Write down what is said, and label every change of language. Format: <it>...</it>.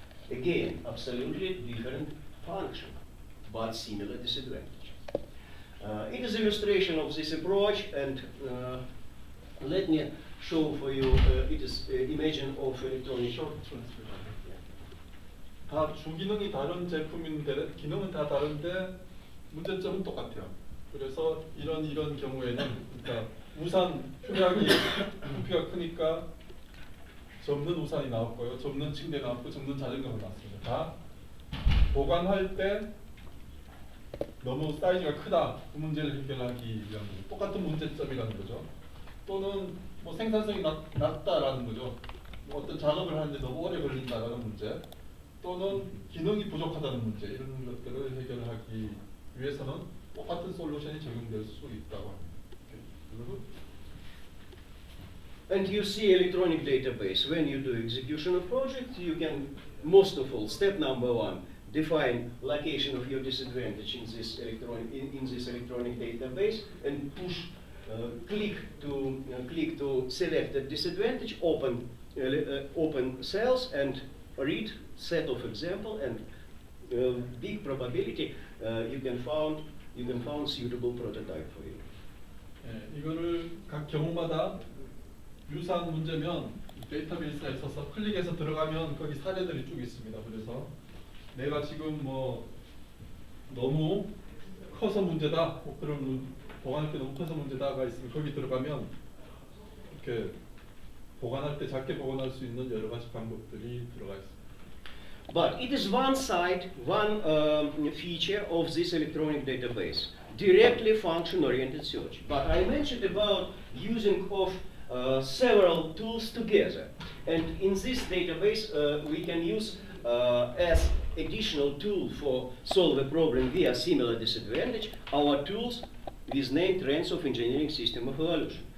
<en>Again, absolutely different function, but similar disadvantage. It is illustration of this approach, and let me show for you. It is imagine of electronic short transfer.</en> <ko>다 주기능이 다른 제품인데 기능은 다 다른데 문제점은 똑같아요. 그래서 이런 경우에는 그러니까 우산 표량이 부피가 크니까 접는 우산이 나왔고요, 접는 침대 나왔고, 접는 자전거가 나왔습니다. 다 보관할 때 너무 사이즈가 크다, 그 문제를 해결하기 위한 똑같은 문제점이라는 거죠. 또는 뭐 생산성이 낮다라는 거죠. 뭐 어떤 작업을 하는데 너무 오래 걸린다라는 문제, 또는 기능이 부족하다는 문제, 이런 것들을 해결하기 위해서는 똑같은 솔루션이 적용될 수 있다고 합니다.</ko> <en>And you see electronic database. When you do execution of project, you can, most of all, step number one, define location of your disadvantage in this electronic database, and push, click to select the disadvantage, open cells, and read set of example, and big probability you can found suitable prototype for you.</en> <ko>이거를 각 경우마다 유사한 문제면 데이터베이스에 있어서 클릭해서 들어가면 거기 사례들이 쭉 있습니다. 그래서 내가 지금 뭐 너무 커서 문제다, 그런 보관할 때 너무 커서 문제다가 있으면 거기 들어가면 이렇게 보관할 때 작게 보관할 수 있는 여러 가지 방법들이 들어가 있습니다.</ko> <en>But it is one side, one feature of this electronic database, directly function-oriented search. But I mentioned about using of several tools together, and in this database we can use as additional tool for solve a problem via similar disadvantage our tools with name trends of engineering system of evolution.</en>